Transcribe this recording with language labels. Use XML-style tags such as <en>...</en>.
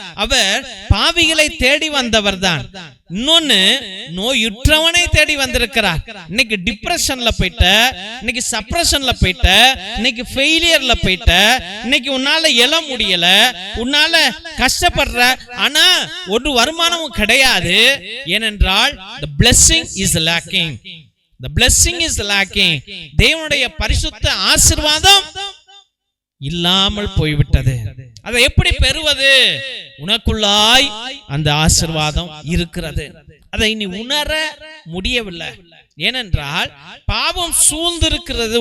<ta>அவர் பாவிகளை தேடி வந்தவர் தான். இன்னொன்னு, நோயுற்றவனை தேடி வந்திருக்கிறார். இன்னைக்கு டிப்ரெஷன்ல போயிட்ட, இன்னைக்கு சப்ரஷன்ல போயிட்ட, இன்னைக்கு ஃபெயிலியர்ல போயிட்ட, இன்னைக்கு உன்னால எழ முடியல, உன்னால கஷ்டப்படுற, ஆனா ஒரு வருமானமும் கிடையாது. ஏனென்றால்</ta> <en>the blessing is lacking. The blessing is lacking.</en> <ta>தேவனுடைய பரிசுத்த ஆசீர்வாதம் இல்லாமல் போய்விட்டது. அதை எப்படி பெறுவது? உனக்குள்ளாய் அந்த ஆசீர்வாதம் இருக்கிறது. அதை நீ உணர முடியவில்லை. ஏனென்றால் பாவம் சூழ்ந்திருக்கிறது.</ta>